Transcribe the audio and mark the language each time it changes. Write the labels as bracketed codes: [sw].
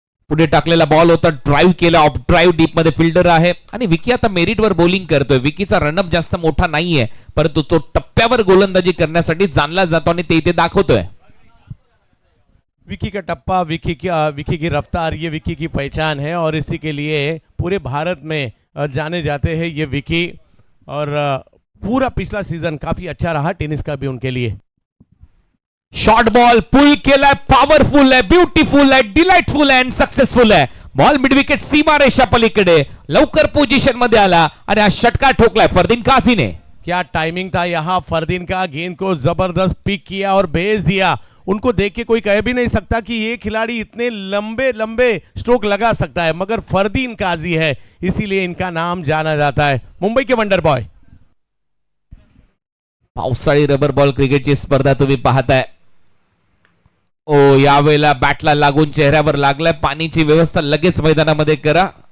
[mr] पुढे टाकलेला बॉल होता, ड्राईव्ह केला, ऑफ ड्राईव्ह, डीप मध्ये फिल्डर आहे आणि विकी आता मेरिटवर बॉलिंग करतोय. विकीचा रनअप जास्त मोठा नाहीये, परंतु तो टप्प्यावर गोलंदाजी करण्यासाठी जाणला जातो आणि ते इथे दाखवतोय. [hi] विकी का टप्पा, विकी की रफ्तार, ये विकी की पहचान है और इसी के लिए पूरे भारत में जाने जाते हैं ये विकी. और पूरा पिछला सीजन काफी अच्छा रहा टेनिस का भी उनके लिए. [mr] शॉर्ट बॉल पुल केलाय, पॉवरफुल आहे, ब्युटिफुल आहे, डिलाइटफुल आहे, सक्सेसफुल आहे. बॉल मिड विकेट सीमा रेषा पलीकडे, लवकर पोझिशन मध्ये आला आणि हा षटकार ठोकलाय फरदीन काझीने. [hi] क्या टाइमिंग था यहाँ फरदीन का, गेंद को जबरदस्त पिक किया और भेज दिया. उनको देख के कोई कह भी नहीं सकता कि ये खिलाड़ी इतने लंबे लंबे स्ट्रोक लगा सकता है, मगर फरदीन काजी है, इसीलिए इनका नाम जाना जाता है. मुंबई के वंडर बॉय. [mr] पावसाळी रबर बॉल क्रिकेटची स्पर्धा तुम्ही पाहताय. ओ यावेळेला बॅटला लागून चेहऱ्यावर लागलाय. पाणीची व्यवस्था लगेच मैदानामध्ये करा.